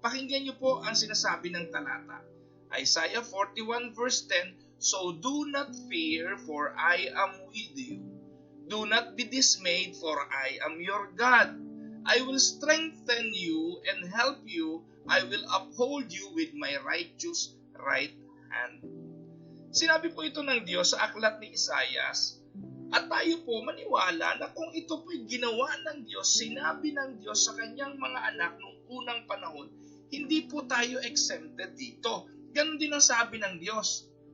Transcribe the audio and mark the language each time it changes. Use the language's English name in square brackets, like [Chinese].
[Filipino] Pakinggan niyo po ang sinasabi ng talata. [English] Isaiah 41 verse 10, "So do not fear, for I am with you. Do not be dismayed, for I am your God. I will strengthen you and help you. I will uphold you with my righteous right hand." [Filipino] Sinabi po ito ng Diyos sa aklat ni Isaias, at tayo po maniwala na kung ito po'y ginawa ng Diyos, sinabi ng Diyos sa kanyang mga anak noong unang panahon, hindi po tayo exempted dito. Ganon din ang sabi ng Diyos.